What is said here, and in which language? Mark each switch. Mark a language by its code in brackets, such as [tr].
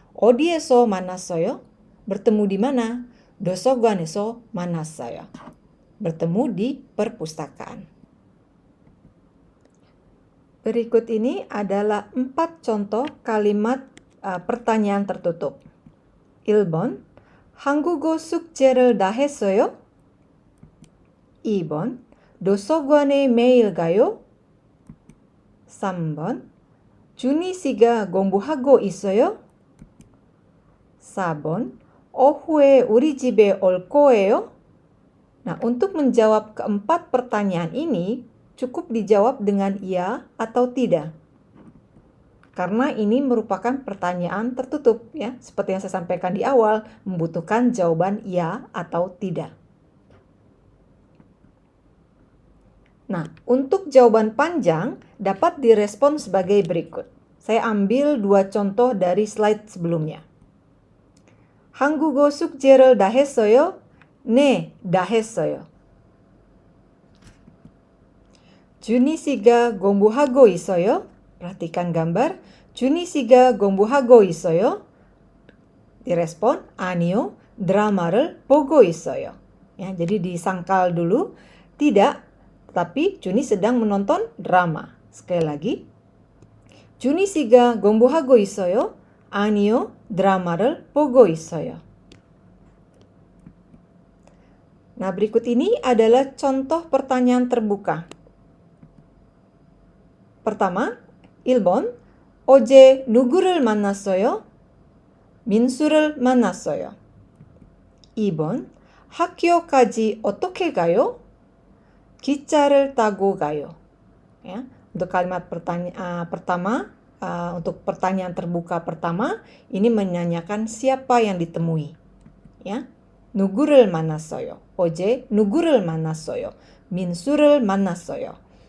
[ko] 어디에서 만났어요? [id] Bertemu di mana? [ko] 도서관에서 만났어요. [id] Bertemu di perpustakaan. Berikut ini adalah 4 contoh kalimat pertanyaan tertutup. [ko] 1번, 한국어 숙제를 다 했어요? 2번, 도서관에 매일 가요? 3번, 준희 씨가 공부하고 있어요? 4번, 오후에 우리 집에 올 거예요? [id] Nah, untuk menjawab keempat pertanyaan ini, cukup dijawab dengan iya atau tidak. Karena ini merupakan pertanyaan tertutup, ya. Seperti yang saya sampaikan di awal, membutuhkan jawaban iya atau tidak. Nah, untuk jawaban panjang dapat direspon sebagai berikut. Saya ambil 2 contoh dari slide sebelumnya. [ko] 한국어 숙제를 다 했어요? 네, 다 했어요. 준희 씨가 공부하고 있어요? [id] Perhatikan gambar. [ko] 준희 씨가 공부하고 있어요? [id] Direspon, [ko] 아니요, 드라마를 보고 있어요. [id] Ya, jadi disangkal dulu, tidak, tapi 준희 sedang menonton drama. Sekali lagi. [ko] 준희 씨가 공부하고 있어요? 아니요, 드라마를 보고 있어요. [id] Nah, berikut ini adalah contoh pertanyaan terbuka. pertama, [ko] 1번, 어제 누구를 만났어요? 민수를 만났어요. 2번, 학교까지 어떻게 가요? 기차를 타고 가요. [id] Ya, untuk kalimat pertama, untuk pertanyaan terbuka pertama, ini menanyakan siapa yang ditemui. Ya, [ko] 누구를 만났어요. 어제 누구를 만났어요. 민수를 만났어요.